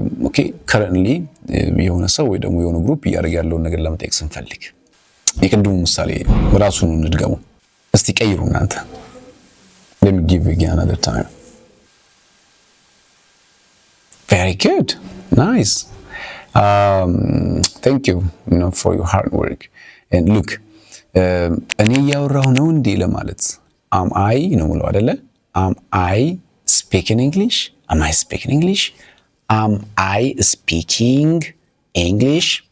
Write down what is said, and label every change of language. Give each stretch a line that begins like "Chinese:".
Amharic: ኦኬ currently የሆነ ሰው ወይ ደግሞ የሆነ ግሩፕ እያደረገ ያለውን ነገር ለመጠየቅ ስንፈልግ የቅድሙ ምሳሌ ራሱን እንድገሙ እስቲ ቀይሩ እናንተ።
English: let me give you again another time። very good, nice. Thank you, for your hard work.
Amharic: And look እኔ እያወራሁ ነው እንዴ ለማለት
English: am I
Amharic: ነው ሙሉ አይደለ?
English: am I speaking English? am I speaking English? am I speaking English?